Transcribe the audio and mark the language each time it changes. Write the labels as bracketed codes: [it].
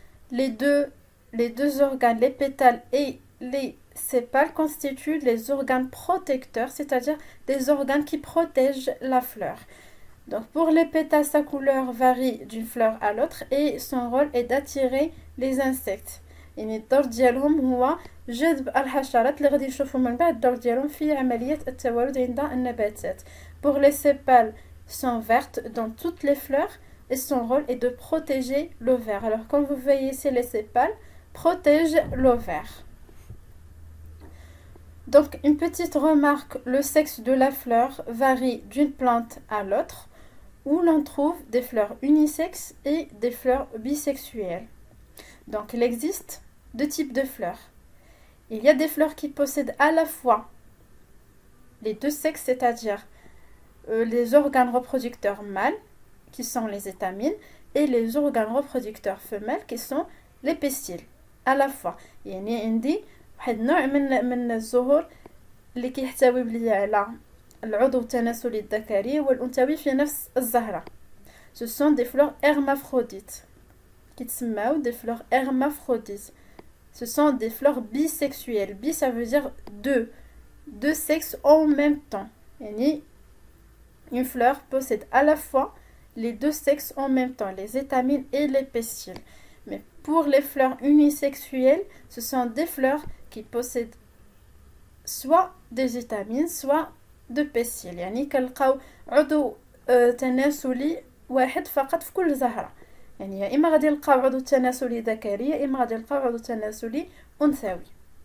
[fr] Les deux organes, les pétales et les sépales, constituent les organes protecteurs, c'est-à-dire des organes qui protègent la fleur. Donc pour les pétales, sa couleur varie d'une fleur à l'autre et son rôle est d'attirer les insectes. [ar] يعني الدور ديالهم هو جذب الحشرات اللي غادي نشوفوا من بعد الدور ديالهم في عملية التوالد عند النباتات. [fr] Pour les sépales sont vertes dans toutes les fleurs et son rôle est de protéger l'ovaire. Alors comme vous voyez ici, les sépales protègent l'ovaire. Donc une petite remarque, le sexe de la fleur varie d'une plante à l'autre, où l'on trouve des fleurs unisexes et des fleurs bisexuelles. Donc il existe deux types de fleurs. Il y a des fleurs qui possèdent à la fois les deux sexes, c'est-à-dire les organes reproducteurs mâles qui sont les étamines, et les organes reproducteurs femelles qui sont les pestils à la fois. [ar] يعني عندي واحد نوع من الزهور اللي كيحتوي بلي على العضو التناسلي الذكري والأنثوي في نفس الزهرة. [fr] Ce sont des fleurs hermaphrodites [ar] كيتسماو [fr] des fleurs hermaphrodites. Ce sont des fleurs bisexuelles. Bi, ça veut dire deux sexes en même temps. يعني une fleur possède à la fois les deux sexes en même temps, les étamines et les pestils. Mais pour les fleurs unisexuelles, ce sont des fleurs qui possèdent soit des étamines, soit de pestils. [ar] يعني كنلقاو عضو تناسلي واحد فقط في كل زهرة. يعني يا إما غادي نلقاو عضو تناسلي ذكري يا إما غادي نلقاو عضو تناسلي أنثوي.